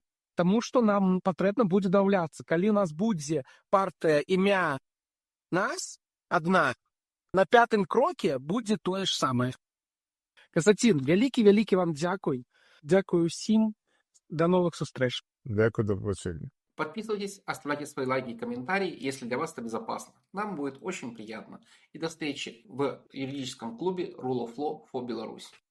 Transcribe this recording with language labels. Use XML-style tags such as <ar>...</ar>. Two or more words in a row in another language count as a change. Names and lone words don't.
<be>Таму што нам патрэбна будзе дамаўляцца. Калі у нас будзе партыя імя нас, адна, на 5-м кроке будзе тое ж самае. Касацін, вялікі вам дзякуй. Дзякую ўсім. До новых сустрэч. Дзякуй,</be> <uk>да побачення.</uk> <ru>Подписывайтесь, оставляйте свои лайки и комментарии, если для вас это безопасно. Нам будет очень приятно. И до встречи в юридическом клубе Rule of Law for Belarus.</ru>